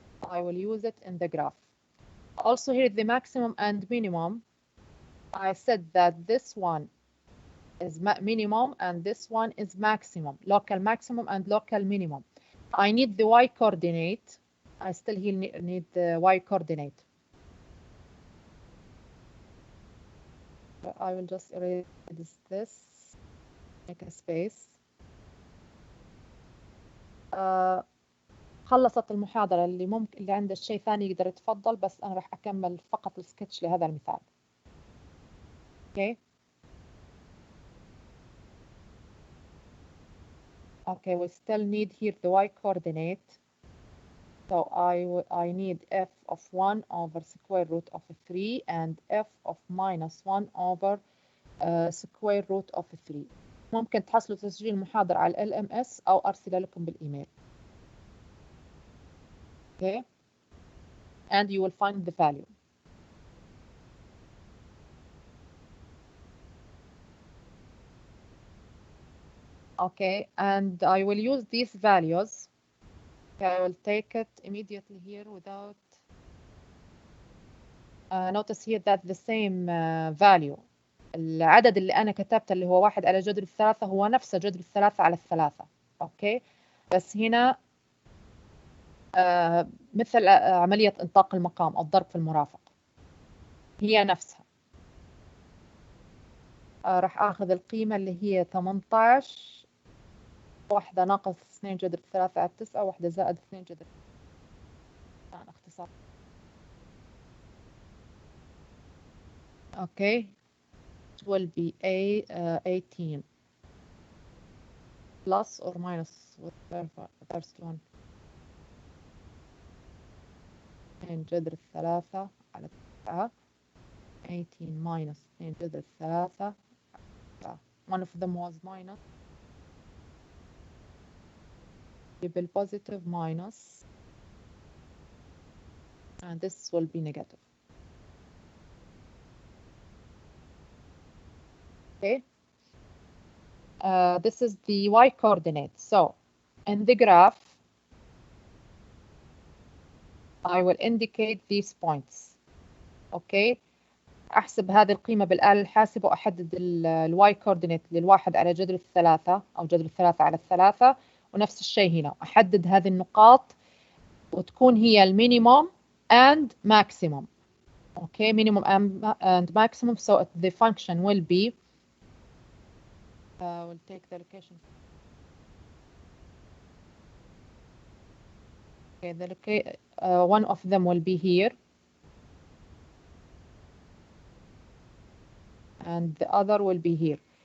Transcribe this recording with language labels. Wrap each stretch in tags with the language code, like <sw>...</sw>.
<en>I will use it in the graph. Also here, the maximum and minimum, I said that this one is minimum and this one is maximum, local maximum and local minimum. I need the y coordinate. I still here need the y coordinate. I will just erase this, make a space.</en> <ar>خلصت المحاضرة. اللي ممكن اللي عنده شيء ثاني يقدر يتفضل، بس أنا راح أكمل فقط السكتش لهذا المثال.</ar> <en>Okay. Okay, we still need here the y coordinate. So I need f of 1 over square root of 3 and f of minus 1 over square root of 3.</en> <ar>ممكن تحصلوا تسجيل المحاضرة على LMS أو أرسل لكم بالإيميل.</ar> <en>Okay, and you will find the value. Okay, and I will use these values. Okay, I will take it immediately here without notice here that the same value.</en> <ar>العدد اللي أنا كتبته اللي هو 1 على جذر 3 هو نفسه جذر 3 على 3. أوكي، بس هنا مثل عملية انطاق المقام أو الضرب في المرافق هي نفسها. راح آخذ القيمة اللي هي 18، واحدة ناقص 2 جذر 3 على 9، واحدة زائد 2 جذر. اختصار.</ar> <en>Okay, it will be 18 plus or minus with the first one.</en> <ar>2 جذر 3 على 9. 18 minus 2 جذر 3 على 9.</ar> <en>one of them was minus. Positive minus, and this will be negative. Okay. This is the y coordinate. So in the graph, I will indicate these points. Okay.</en> <ar>أحسب هذه القيمة بالآلة الحاسبة وأحدد الواي كوردينيت للواحد على جذر الثلاثة أو جذر الثلاثة على الثلاثة، ونفس الشيء هنا أحدد هذه النقاط وتكون هي المينيموم</ar> <en>and maximum. Okay, minimum and maximum. So the function will be we'll take the location. Okay, one of them will be here, and the other will be here.</en>